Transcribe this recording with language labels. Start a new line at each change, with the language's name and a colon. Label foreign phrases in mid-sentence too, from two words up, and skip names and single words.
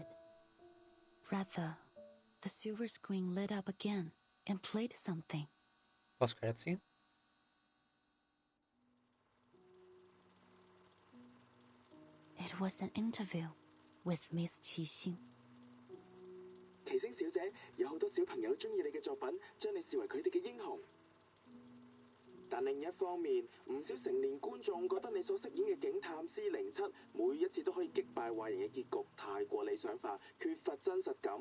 English: Rather, the silver screen lit up again and played something. Post credit scene? It was an interview with Miss Qixing.
Cantonese: 奇星小姐，有好多小朋友中意你嘅作品，將你視為佢哋嘅英雄。但另一方面，唔少成年觀眾覺得你所飾演嘅警探 C07每一次都可以擊敗壞人嘅結局太過理想化，缺乏真實感。